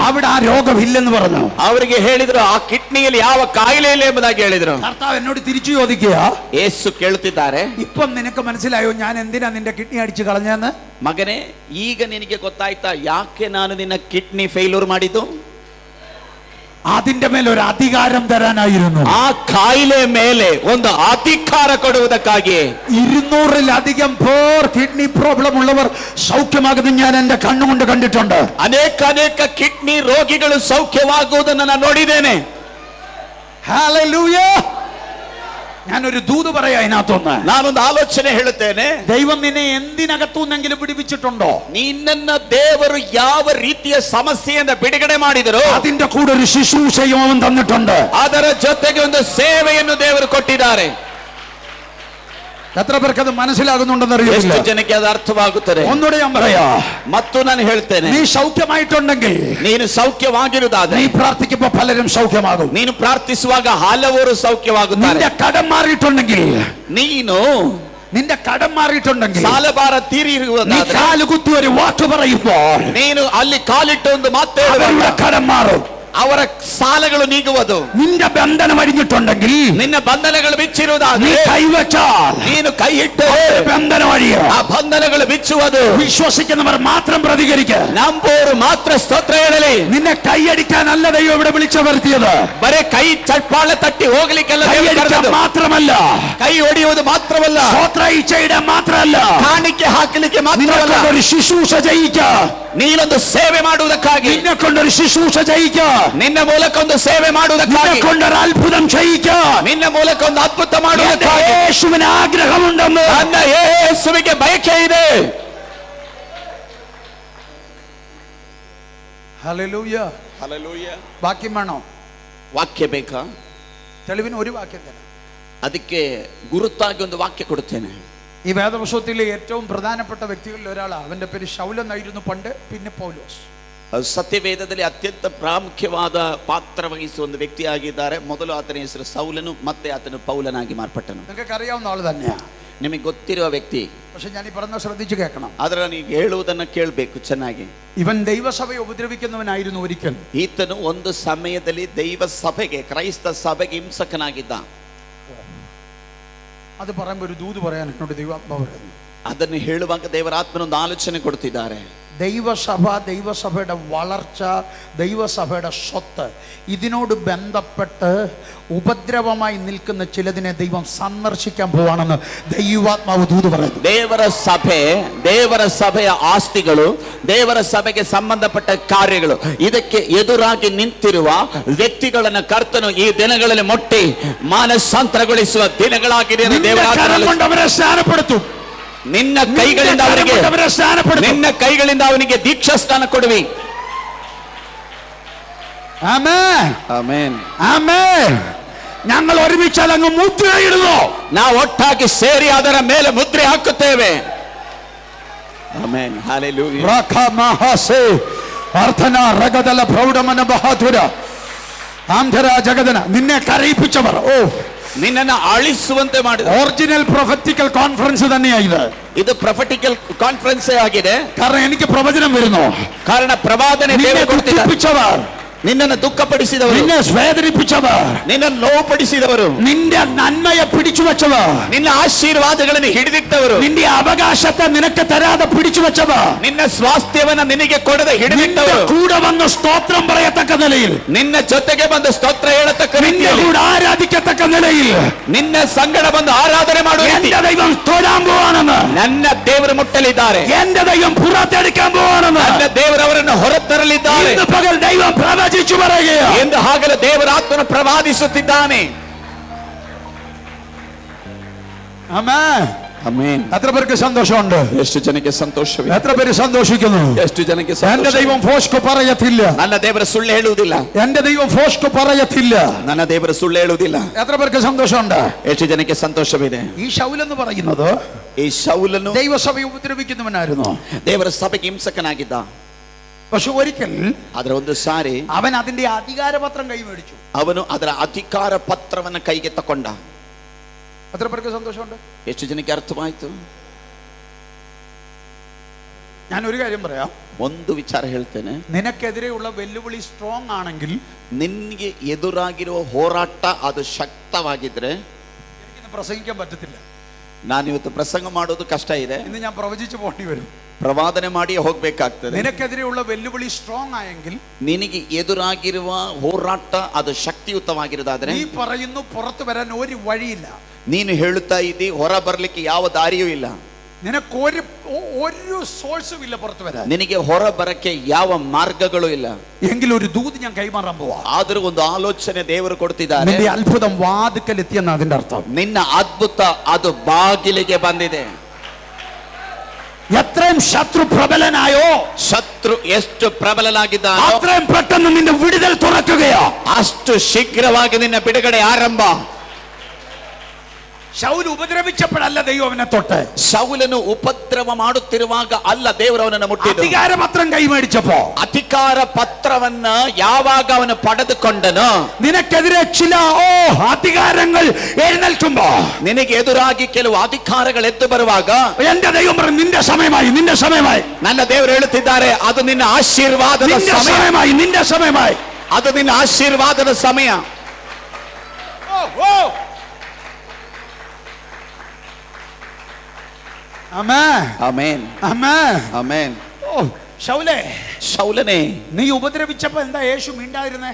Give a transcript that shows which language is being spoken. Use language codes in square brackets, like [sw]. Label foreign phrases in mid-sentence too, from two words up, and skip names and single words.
[ml] അവിടെ ആ രോഗമില്ലെന്ന് പറഞ്ഞു. [kn] ಅವರಿಗೆ ಹೇಳಿದ್ರು ಆ ಕಿಡ್ನಿಯಲ್ಲಿ ಯಾವ ಕಾಯಿಲೆ ಇಲ್ಲ ಎಂಬುದಾಗಿ ಹೇಳಿದ್ರು. [ml] കർത്താവ് എന്നോട് തിരിച്ചു ചോദിക്കുക, [kn] ಯೇಸು ಕೇಳುತ್ತಿದ್ದಾರೆ, [ml] ഇപ്പം നിനക്ക് മനസ്സിലായോ ഞാൻ എന്തിനാ നിന്റെ കിഡ്നി അടിച്ചു കളഞ്ഞെന്ന്? [kn] ಮಗನೇ, ಈಗ ನಿನಗೆ ಗೊತ್ತಾಯ್ತಾ ಯಾಕೆ ನಾನು ನಿನ್ನ [en] kidney failure [kn] ಮಾಡಿದ್ದು? [ml] അതിന്റെ മേലെ ഒരു അധികാരം തരാനായിരുന്നു. [kn] ಆ ಕಾಯಿಲೆ ಮೇಲೆ ಒಂದು ಅಧಿಕಾರ ಕೊಡುವುದಕ್ಕಾಗಿ [ml] 200-ലധികം പേർ [en] kidney problem [ml] ഉള്ളവർ സൗഖ്യമാകുന്നത് ഞാൻ എന്റെ കണ്ണുകൊണ്ട് കണ്ടിട്ടുണ്ട്. [kn] ಅನೇಕ ಕಿಡ್ನಿ ರೋಗಿಗಳು ಸೌಖ್ಯವಾಗುವುದನ್ನು ನಾನು ನೋಡಿದ್ದೇನೆ. [ml] ഹല്ലേലൂയ. ഞാനൊരു ദൂത് പറയാ ഇതിനകത്തൊന്ന്. [kn] ನಾನೊಂದು ಆಲೋಚನೆ ಹೇಳುತ್ತೇನೆ. [ml] ദൈവം നിന്നെ എന്തിനകത്തുനിന്നെങ്കിലും വിടുവിച്ചിട്ടുണ്ടോ? [kn] ನಿನ್ನನ್ನ ದೇವರು ಯಾವ ರೀತಿಯ ಸಮಸ್ಯೆಯಿಂದ ಬಿಡುಗಡೆ ಮಾಡಿದರೋ [ml] അതിന്റെ കൂടെ ഒരു ശുശ്രൂഷയും അവൻ തന്നിട്ടുണ്ട്. [kn] ಅದರ ಜೊತೆಗೆ ಒಂದು ಸೇವೆಯನ್ನು ದೇವರು ಕೊಟ್ಟಿದ್ದಾರೆ. [ml] എത്ര പേർക്ക് അത് മനസ്സിലാകുന്നുണ്ടെന്ന് അറിയില്ല. [kn] ಎಷ್ಟು ಜನಕ್ಕೆ ಅದು ಅರ್ಥವಾಗುತ್ತದೆ? [ml] ഒന്നുകൂടെ ഞാൻ പറയാ. [kn] ಮತ್ತು ನಾನು ಹೇಳ್ತೇನೆ, [ml] നീ സൗഖ്യമായിട്ടുണ്ടെങ്കിൽ, [kn] ನೀನು ಸೌಖ್ಯವಾಗಿರುವುದಾದರೆ, [ml] നീ പ്രാർത്ഥിക്കുമ്പോൾ പലരും സൗഖ്യമാകും. [kn] ನೀನು ಪ್ರಾರ್ಥಿಸುವಾಗ ಹಲವರು ಸೌಖ್ಯವಾಗುತ್ತಾರೆ. [ml] നിന്റെ കടം മാറിയിട്ടുണ്ടെങ്കിൽ, നിന്റെ കടം മാറിയിട്ടുണ്ടെങ്കിൽ, [kn] ಸಾಲಭಾರ ತೀರಿರುವುದಾದರೆ, [ml] കാലുകുത്തി ഒരു വാക്ക് പറയുമ്പോൾ [kn] ನೀನು ಅಲ್ಲಿ ಕಾಲಿಟ್ಟು ಒಂದು ಮಾತು [ml] അവരുടെ കടം മാറും. [kn] ಅವರ ಸಾಲಗಳು ನೀಗುವುದು. [ml] നിന്റെ ബന്ധനം അഴിഞ്ഞിട്ടുണ്ടെങ്കിൽ, [kn] ನಿನ್ನ ಬಂಧನಗಳು ಬಿಚ್ಚಿರುವುದಾದರೆ, [ml] കൈവച്ചാൽ, [kn] ನೀನು ಕೈ ಇಟ್ಟು [ml] ബന്ധനം അഴിയും. [kn] ಆ ಬಂಧನಗಳು ಬಿಚ್ಚುವುದು. [ml] വിശ്വസിക്കുന്നവർ മാത്രം പ്രതികരിക്കുക. [kn] ನಂಬೋರು ಮಾತ್ರ ಸ್ತೋತ್ರ ಹೇಳಲಿ. [ml] നിന്നെ കൈയടിക്കാനല്ല ദൈവം ഇവിടെ വിളിച്ചു വരുത്തിയത്. [kn] ಬರೇ ಕೈ ಚಪ್ಪಾಳೆ ತಟ್ಟಿ ಹೋಗ್ಲಿಕ್ಕೆಲ್ಲ [ml] മാത്രമല്ല, [kn] ಕೈ ಹೊಡೆಯುವುದು ಮಾತ್ರವಲ್ಲ, [ml] ಸ್ತೋತ್ರ ಇಚ್ಛೆಯಿടാൻ മാത്രമല്ല, [kn] ಕಾಣಿಕೆ ಹಾಕಲಿಕ್ಕೆ ಮಾತ್ರವಲ್ಲ, [ml] ഒരു ശുശ്രൂഷ ചെയ്യിക്കുക. [kn] ನೀನೊಂದು ಸೇವೆ ಮಾಡುವುದಕ್ಕಾಗಿ, [ml] നിന്നെ കൊണ്ടൊരു ശുശ്രൂഷ ചെയ്യിക്കുക. [kn] ನಿನ್ನ ಮೂಲಕ ಒಂದು ಸೇವೆ ಮಾಡುವುದಕ್ಕಾಗಿ, [ml] നിന്നെ കൊണ്ടൊരു അത്ഭുതം ചെയ്യിക്കുക. [kn] ನಿನ್ನ ಮೂಲಕ ಒಂದು ಅದ್ಭುತ ಮಾಡುವುದಕ್ಕಾಗಿ [ml] യേശുവിന് ആഗ്രഹമുണ്ടെന്ന്, [kn] ನನ್ನ ಯೇಸುವಿಗೆ ಬಯಕೆ ಇದೆ. [ml] ഹല്ലേലൂയ. [kn] ಹಲ್ಲೆಲೂಯ. [ml] വാക്യം വേണോ? [kn] ವಾಕ್ಯ ಬೇಕಾ? [ml] തെളിവിന് ഒരു വാക്യം തരാം. [kn] ಅದಕ್ಕೆ ಗುರುತಾಗಿ ಒಂದು ವಾಕ್ಯ ಕೊಡುತ್ತೇನೆ. [ml] ഈ വേദപുസ്തകത്തിലെ ഏറ്റവും പ്രധാനപ്പെട്ട വ്യക്തികളിൽ ഒരാളാണ്. അവന്റെ പേര് ശൗൽ എന്നായിരുന്നു പണ്ട്, പിന്നെ പൗലോസ്. [kn] ಸತ್ಯವೇದದಲ್ಲಿ ಅತ್ಯಂತ ಪ್ರಾಮುಖ್ಯವಾದ ಪಾತ್ರ ವಹಿಸುವ ಒಂದು ವ್ಯಕ್ತಿಯಾಗಿದ್ದಾರೆ. ಮೊದಲು ಆತನ ಹೆಸರು ಸೌಲನು, ಮತ್ತೆ ಆತನು ಪೌಲನಾಗಿ ಮಾರ್ಪಟ್ಟನು. [ml] നിങ്ങൾക്ക് അറിയാവുന്ന ആൾ തന്നെയാണ്, [kn] ನಿಮಗೆ ಗೊತ್ತಿರುವ ವ್ಯಕ್ತಿ. [ml] പക്ഷെ ഞാൻ ഈ പറഞ്ഞ ശ്രദ്ധിച്ചു കേൾക്കണം. [kn] ಆದ್ರೆ ನೀವು ಹೇಳುವುದನ್ನು ಕೇಳಬೇಕು ಚೆನ್ನಾಗಿ. [ml] ഇവൻ ദൈവസഭയെ ഉപദ്രവിക്കുന്നവനായിരുന്നു ഒരിക്കൽ. [kn] ಈತನು ಒಂದು ಸಮಯದಲ್ಲಿ ದೈವ ಸಭೆಗೆ, ಕ್ರೈಸ್ತ ಸಭೆಗೆ ಹಿಂಸಕನಾಗಿದ್ದ. [ml] അത് പറയുമ്പോൾ ഒരു ദൂത് പറയാൻ എന്നോട് ദൈവാത്മാവ് പറയുന്നു. [kn] ಅದನ್ನು ಹೇಳುವಾಗ ದೇವರ ಆತ್ಮನೊಂದು ಆಲೋಚನೆ ಕೊಡ್ತಿದ್ದಾರೆ. [ml] ദൈവസഭ, ദൈവസഭയുടെ വളർച്ച, ദൈവസഭയുടെ സ്വത്ത്, ഇതിനോട് ബന്ധപ്പെട്ട് ഉപദ്രവമായി നിൽക്കുന്ന ചിലതിനെ ദൈവം സന്ദർശിക്കാൻ പോവാണെന്ന് ദൈവാത്മാവ് ദൂത് പറയുന്നു. [kn] ದೇವರ ಸಭೆಯ ಆಸ್ತಿಗಳು, ದೇವರ ಸಭೆಗೆ ಸಂಬಂಧಪಟ್ಟ ಕಾರ್ಯಗಳು, ಇದಕ್ಕೆ ಎದುರಾಗಿ ನಿಂತಿರುವ ವ್ಯಕ್ತಿಗಳನ್ನು ಕರ್ತನು ಈ ದಿನಗಳಲ್ಲಿ ಮುಟ್ಟಿ ಮಾನಸಾಂತರಗೊಳಿಸುವ ದಿನಗಳಾಗಿದೆ. [ml] അവരെ സ്നാനപ്പെടുത്തും. [kn] ನಿನ್ನ ಕೈಗಳಿಂದ ಅವನಿಗೆ ದೀಕ್ಷಾ ಸ್ನಾನ ಕೊಡುವಿ. [ml] ആമേൻ, [kn] ಆಮೆನ್, [ml] ആമേൻ. ഞങ്ങൾ ഒരുമിച്ച് അങ്ങ് മുദ്രയിടുന്നു. [kn] ನಾವು ಒಟ್ಟಾಗಿ ಸೇರಿ ಅದರ ಮೇಲೆ ಮುದ್ರೆ ಹಾಕುತ್ತೇವೆ. ಆಮೆನ್, ಹಲ್ಲೆಲೂಯಾ. ರಖಮಹಸೆ ಅರ್ಥನ ರಗದಲ ಪ್ರೌಢಮನ ಬಹಾದುರ ಆಂಧರ ಜಗದನ [ml] നിന്നെ കരയിപ്പിച്ചവർ, [kn] ನಿನ್ನನ್ನು ಅಳಿಸುವಂತೆ ಮಾಡಿದ [en] original prophetical conference [ml] തന്നെയായത്. [kn] ಇದು [en] prophetical conference [kn] ಆಗಿದೆ. [ml] കാരണം എനിക്ക് പ്രവചനം വരുന്നു. [kn] ಕಾರಣ ಪ್ರವಾದನೆ ನಿನ್ನನ್ನು ದುಃಖಪಡಿಸಿದವರು, [ml] നിന്നെ വേദനിപ്പിച്ചവർ, [kn] ನಿನ್ನನ್ನು ನೋವುಪಡಿಸಿದವರು, [ml] നിന്റെ നന്മയെ പിടിച്ചു വെച്ചവർ, [kn] ನಿನ್ನ ಆಶೀರ್ವಾದಗಳನ್ನು ಹಿಡಿದಿಟ್ಟವರು, [ml] നിന്റെ അവകാശത്തെ നിനക്ക് തരാതെ പിടിച്ചു വെച്ചവർ, [kn] ನಿನ್ನ ಸ್ವಾಸ್ಥ್ಯವನ್ನ ನಿನಗೆ ಕೊಡದೆ ಹಿಡಿದಿಟ್ಟವರು, [ml] കൂടെ വന്ന് സ്തോത്രം പറയത്തക്ക നിലയിൽ, [kn] ನಿನ್ನ ಜೊತೆಗೆ ಬಂದು ಸ್ತೋತ್ರ ಹೇಳತಕ್ಕ [ml] നിന്റെ കൂടെ ആരാധിക്കത്തക്ക നിലയിൽ, [kn] ನಿನ್ನ ಸಂಗಡ ಬಂದು ಆರಾಧನೆ ಮಾಡುವ [ml] എന്റെ ദൈവം തൊഴാൻ പോവാണെന്ന്, [kn] ನನ್ನ ದೇವರು ಮುಟ್ಟಲಿದ್ದಾರೆ, [ml] എന്റെ ദൈവം പുറത്തെടുക്കാൻ പോവാണെന്ന്, [kn] ನನ್ನ ದೇವರು ಅವರನ್ನು ಹೊರತರಲಿದ್ದಾರೆ. [ml] ഇന്ന് പകൽ ദൈവം പ്രവചിച്ചു പറയുകയാണ് [kn] ಎಂದು ಹಾಗಲೇ ದೇವರ ಆತ್ಮನು ಪ್ರವಾದಿಸುತ್ತಿದ್ದಾನೆ. [ml] ആമേൻ, [kn] ಆಮೆನ್. [ml] എത്ര പേർക്ക് സന്തോഷമുണ്ട്? [kn] ಎಷ್ಟು ಜನಕ್ಕೆ ಸಂತೋಷವಿದೆ? [ml] എത്ര പേര് സന്തോഷിക്കുന്നു? [kn] ಎಷ್ಟು ಜನಕ್ಕೆ [ml] എന്റെ ദൈവം ഫോഷ്കു പറയത്തില്ല. [kn] ನನ್ನ ದೇವರ ಸುಳ್ಳು ಹೇಳುವುದಿಲ್ಲ. [ml] എന്റെ ദൈവം ഫോഷ്കു പറയത്തില്ല. [kn] ನನ್ನ ದೇವರ ಸುಳ್ಳು ಹೇಳುವುದಿಲ್ಲ. [ml] എത്ര പേർക്ക് സന്തോഷമുണ്ട്? [kn] ಎಷ್ಟು ಜನಕ್ಕೆ ಸಂತೋಷವಿದೆ? [ml] ഈ ശൗൽ എന്ന് പറയുന്നത് [kn] ಈ ಶೌಲನು [ml] ദൈവസഭയെ ഉപദ്രവിക്കുന്നവനായിരുന്നു. [kn] ದೇವರ ಸಭೆಗೆ ಹಿಂಸಕನಾಗಿದ್ದ. [ml] പക്ഷെ ഒരിക്കൽ [kn] ಆದ್ರೆ ಒಂದು ಸಾರಿ [ml] അവൻ അതിന്റെ അധികാരപത്രം കൈമേടിച്ചു. [kn] ಅವನು ಅದರ ಅಧಿಕಾರ ಪತ್ರವನ್ನು ಕೈಗೆ ತಕೊಂಡ. [ml] എത്ര പേർക്ക് സന്തോഷമുണ്ട്? [kn] ಎಷ್ಟು ಜನಕ್ಕೆ ಅರ್ಥವಾಯ್ತು? [ml] ഞാൻ ഒരു കാര്യം പറയാം. [kn] ಒಂದು ವಿಚಾರ ಹೇಳ್ತೇನೆ. [ml] നിനക്കെതിരെയുള്ള വെല്ലുവിളി സ്ട്രോങ് ആണെങ്കിൽ, [kn] ನಿನ್ಗೆ ಎದುರಾಗಿರುವ ಹೋರಾಟ ಅದು ಶಕ್ತವಾಗಿದ್ರೆ, [ml] എനിക്കിന്ന് പ്രസംഗിക്കാൻ പറ്റത്തില്ല. [kn] ನಾನು ಇವತ್ತು ಪ್ರಸಂಗ ಮಾಡೋದು ಕಷ್ಟ ಇದೆ. [ml] ഇന്ന് ഞാൻ പ്രവചിച്ചു പോണ്ടി വരും. [kn] ಪ್ರವಾದನೆ ಮಾಡಿ ಹೋಗ್ಬೇಕಾಗ್ತದೆ. [ml] നിനക്കെതിരെയുള്ള വെല്ലുവിളി സ്ട്രോങ് ആയെങ്കിൽ, [kn] ನಿನಗೆ ಎದುರಾಗಿರುವ ಹೋರಾಟ ಅದು ಶಕ್ತಿಯುತವಾಗಿರೋದಾದ್ರೆ, [ml] നീ പറയുന്നു പുറത്തു വരാൻ ഒരു വഴിയില്ല, [kn] ನೀನು ಹೇಳುತ್ತಾ ಇದ್ದಿ ಹೊರ ಬರ್ಲಿಕ್ಕೆ ಯಾವ ದಾರಿಯೂ ಇಲ್ಲ, [ml] നിനക്കൊരു സോഴ്സും ഇല്ല പുറത്തു വരാൻ, [kn] ನಿನಗೆ ಹೊರ ಬರಕ್ಕೆ ಯಾವ ಮಾರ್ಗಗಳು ಇಲ್ಲ, [ml] എങ്കിൽ ഒരു ദൂത് ഞാൻ കൈമാറാൻ പോവാ. [kn] ಆದರೂ ಒಂದು ಆಲೋಚನೆ ದೇವರು ಕೊಡ್ತಿದ್ದಾರೆ. [ml] നിന്റെ അത്ഭുതം വാതിക്കൽ എത്തിയെന്ന അതിന്റെ അർത്ഥം. [kn] ನಿನ್ನ ಅದ್ಭುತ ಅದು ಬಾಗಿಲಿಗೆ ಬಂದಿದೆ. [ml] എത്രയും ശത്രു പ്രബലനായോ, [kn] ಶತ್ರು ಎಷ್ಟು ಪ್ರಬಲನಾಗಿದ್ದಾನೋ [ml] അത്രയും പെട്ടെന്ന് നിന്റെ വിടുതൽ തുറക്കുകയോ, [kn] ಅಷ್ಟು ಶೀಘ್ರವಾಗಿ ನಿನ್ನ ಬಿಡುಗಡೆ ಆರಂಭ. [ml] ശൗൽ ഉപദ്രവിച്ചപ്പോഴല്ല ദൈവം അവനെ തൊട്ട്. [kn] ಶೌಲನು ಉಪದ್ರವ ಮಾಡುತ್ತಿರುವಾಗ ಅಲ್ಲ ದೇವರು ಅವನನ್ನು ಮುಟ್ಟಿದ್ದು. [ml] അധികാരപത്രം കൈമേടിച്ചപ്പോ, [kn] ಅಧಿಕಾರ ಪತ್ರವನ್ನ ಯಾವಾಗ ಅವನು ಪಡೆದುಕೊಂಡನೋ, [ml] നിനക്കെതിരെ ചില അധികാരങ്ങൾ എഴുന്നേൽക്കുമ്പോ, [kn] ನಿನಗೆ ಎದುರಾಗಿ ಕೆಲವು ಅಧಿಕಾರಗಳು ಎದ್ದು ಬರುವಾಗ, [ml] എന്റെ ദൈവം പറഞ്ഞു നിന്റെ സമയമായി, നിന്റെ സമയമായി. [kn] ನನ್ನ ದೇವರು ಹೇಳುತ್ತಿದ್ದಾರೆ ಅದು ನಿನ್ನ ಆಶೀರ್ವಾದದ ಸಮಯ, [ml] നിന്റെ സമയമായി, [kn] ಅದು ನಿನ್ನ ಆಶೀರ್ವಾದದ ಸಮಯ. ಆಮೆನ್ [ml] ആമേൻ. [kn] ಆಮೆನ್. [ml] ശൗലേ, [kn] ಶೌಲನೇ, [ml] നീ ഉപദ്രവിച്ചപ്പോ എന്താ യേശു മിണ്ടായിരുന്നേ?